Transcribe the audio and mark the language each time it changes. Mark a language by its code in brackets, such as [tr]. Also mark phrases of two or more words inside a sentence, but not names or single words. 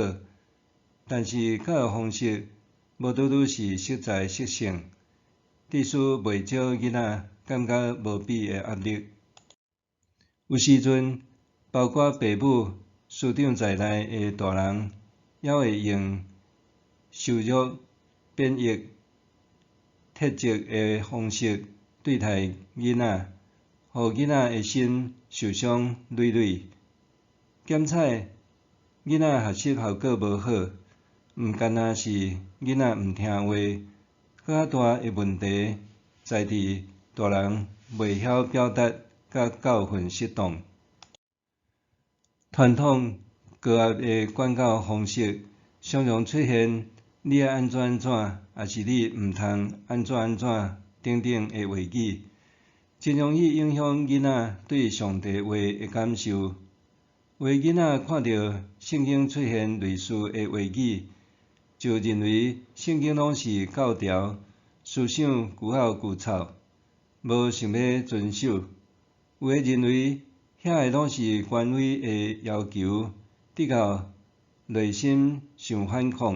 [nan] 但是教育方式无拄拄是适才适性，致使袂少囡仔感觉无比的压力。有时阵，包括父母、师长在内的大人，也会用羞辱、贬义、斥责的方式对待囡仔，互囡仔的心受伤累累。检采囡仔学习效果无好，毋干那是囡仔毋听话，更较大的问题在伫大人袂晓表达甲教训适当。传统高压的管教方式，常常出现你爱安怎安怎，也是你毋通安怎安怎等等的话语，真容易影响囡仔对上帝话的感受。有的囡仔看到圣经出现类似的话语，就认为圣经拢是教条，思想句拗句臭，无想要遵守。有的认为遐个拢是权威的要求，直到内心想反抗。